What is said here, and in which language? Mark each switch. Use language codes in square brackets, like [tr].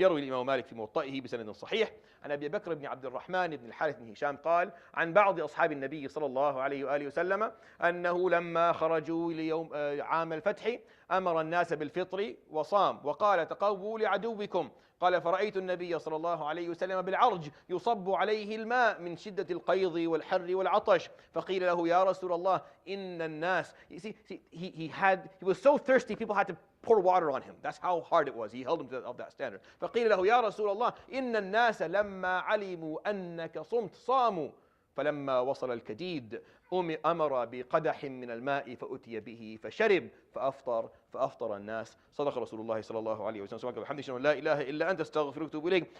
[ar] يروي الإمام مالك في موطئه بسند صحيح عن أبي بكر بن عبد الرحمن بن الحارث بن هشام قال عن بعض أصحاب النبي صلى الله عليه وآله وسلم أنه لما خرجوا ليوم عام الفتح أمر الناس بالفطر وصام وقال تقووا لعدوكم. قال فرأيت النبي صلى الله عليه وسلم بالعرج يصب عليه الماء من شدة القيظ والحر والعطش فقيل له يا رسول الله إن الناس. [en] You see, he was so thirsty, people had to pour water on him. That's how hard it was. He held him to that standard. [ar] فقيل له يا رسول الله إن الناس لما علموا أنك صمت صاموا فلما وصل الكديد أمر بقدح من الماء فأتي به فشرب فأفطر الناس. صدق رسول الله صلى الله عليه وسلم. سبحانك وبحمدك لا إله إلا أنت أستغفرك وأتوب إليك.